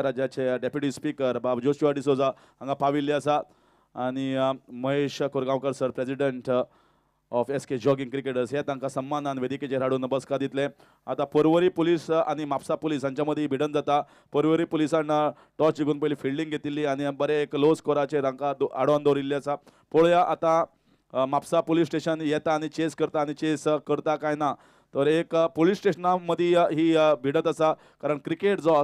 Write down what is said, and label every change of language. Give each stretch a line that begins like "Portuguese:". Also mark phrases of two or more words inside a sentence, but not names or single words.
Konkani: राज्याचे डेप्युटी स्पीकर बाब जोशुआ डिसोजा हांगा पाविल्ले आसा आणि महेश कोरगांवकर सर
English: president of
Konkani: एस के जॉगिंग क्रिकेटर्स हे तांकां सन्मानान वेदिकेचेर हाडून बसका दितले। आता पर्वरी पुलीस आणि म्हापसा पुलीस हांच्या मदीं भिडंत जाता। पर्वरी पुलिसान टॉस जिखून पयली फिल्डिंग घेतिल्ली आणि बरे एक लो स्कोराचेर हांकां आडोवन दवरिल्ले आसा। पळोवया आता म्हापसा पुलीस स्टेशन येता आणि चेस करता आणि चेस करता काय ना, तर एक पुलीस स्टेशना मदीं ही भिडत आसा, कारण क्रिकेट जो